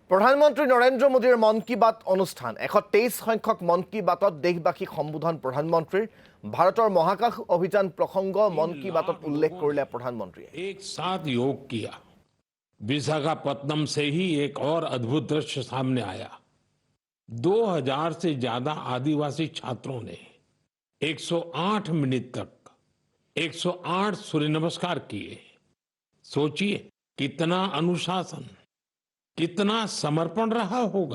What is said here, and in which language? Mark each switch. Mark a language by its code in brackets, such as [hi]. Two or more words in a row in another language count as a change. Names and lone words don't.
[as] প্ৰধানমন্ত্ৰী নৰেন্দ্ৰ মোদীৰ মন কী বাত অনুষ্ঠান 123 সংখ্যক মন কী বাতত দেশবাসীক সম্বোধন প্ৰধানমন্ত্ৰীৰ ভাৰতৰ মহাকাশ অভিযান প্ৰসংগ মন কী বাতত উল্লেখ কৰিলে প্ৰধানমন্ত্ৰীয়ে। [hi] एक साथ योग किया। विशाखापत्तनम से ही एक और अद्भुत दृश्य सामने आया। 2000 से ज्यादा आदिवासी छात्रों ने 108 मिनट तक 108 सूर्य नमस्कार किए। सोचिए कितना अनुशासन, कितना समर्पण रहा होगा।